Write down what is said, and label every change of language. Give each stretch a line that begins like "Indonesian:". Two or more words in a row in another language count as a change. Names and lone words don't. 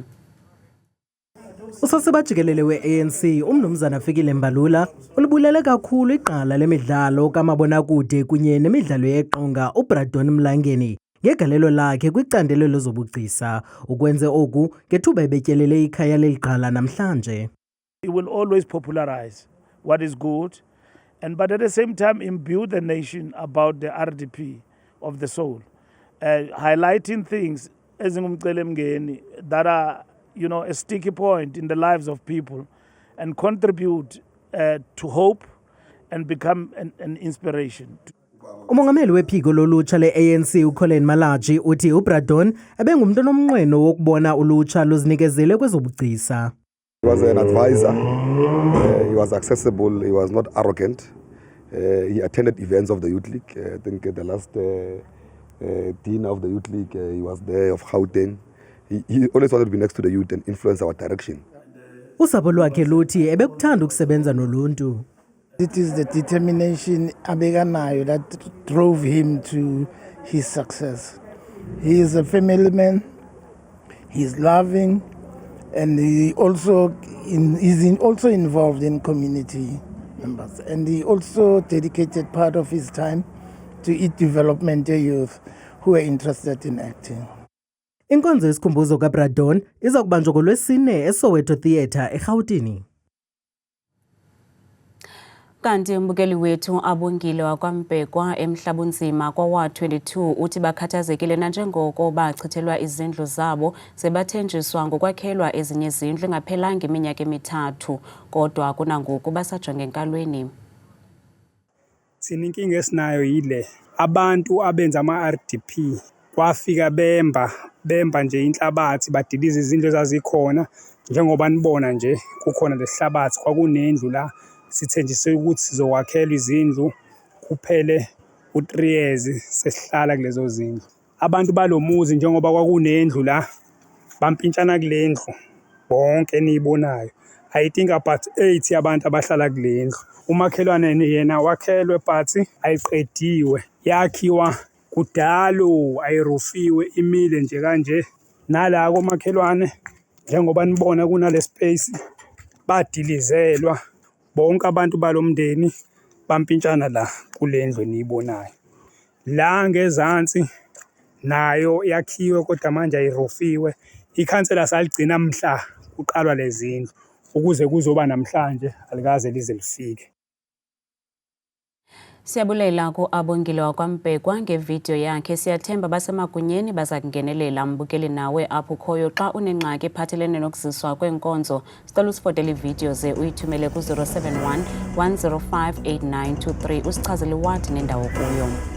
Xhosa: Usasibajikelele we-ANC umnumzana Fikile Mbalula ulibulele kakhulu iqala lemidlalo kamabonakude kunye nemidlalo yeqonga uBradon Mlangeni ngegalelo lakhe kwicandelo lezobugcisa ukwenze oku ngethuba ebetyelele ikhaya leliqala namhlanje.
English: He will always popularize what is good but at the same time imbue the nation about the RDP of the soul, highlighting things ezingumcelimngeni that are a sticky point in the lives of people and contribute to hope and become an inspiration.
Xhosa: Umongameli wephiko lolutsha le-ANC uColin Malachi uthi uBradon ebengumntu nomnqweno wokubona ulutsha luzinikezele kwezobugcisa.
English: He was an advisor, he was accessible, he was not arrogant. He attended events of the Youth League. I think the last dean of the Youth League, he was there of Gauteng. He always wanted to be next to the youth and influence our direction.
Xhosa: Usapho lwakhe luthi ebekuthanda ukusebenza noluntu.
English: It is the determination abekanayo that drove him to his success. He is a family man, he is loving, and he also is also involved in community members. And he also dedicated part of his time to development youth who are interested in acting.
Xhosa: Inkonzo yesikhumbuzo kaBradon iza kubanjwa ngoLwesine eSoweto Theatre eGauteng. Kanti umbukeli wethu Abongile wakwaMbekwa eMhlabunzima kwa 22 uthi bakhathazekile nanjengoko bachithelwa izindlu zabo sebathenjiswa ngokwakhelwa ezinye izindlu engaphelanga iminyaka emithathu kodwa kunangoku basajonge enkalweni.
Zulu: Sininkinga esinayo yile abantu abenza ama-RDP kwafika bemba nje inhlabathi badiliza izindlu ezazikhona njengoba nibona nje kukhona lesihlabathi kwakunendlu la sithenjiswe ukuthi sizokwakhelwa izindlu kuphele u3 years sesihlala kulezo zindlu. Abantu balomuzi njengoba kwakunendlu la bampintshana kulendlu bonke niyibonayo.
English: I think about
Zulu: 8 abantu abahlala kulendlu. Umakhelwane yena wakhelwe but ayiqediwe yakhiwa kudalo ayirufiwe imile nje kanje nala komakhelwane njengoba nibona kunale space badilizelwa bonke abantu balomndeni bampintshana la kulendlu niyibonayo. La ngezansi nayo yakhiwe kodwa manje ayirufiwe. Ikhansela saligcina mhla kuqalwa lezindlu ukuze kuzoba namhlanje alikaze lize lifike.
Xhosa: Siyabulela ku-Abongile wakwaMbekwa ngevideo yakhe. Siyathemba basemagunyeni baza kungenelela. Mbukeli nawe apho ukhoyo xa unengxaki ephathelene nokuziswa kwenkonzo. Sicela usifotele ividiyo ze uyithumele ku-071 105 8923 usichazele iwadi nendawo kuyo.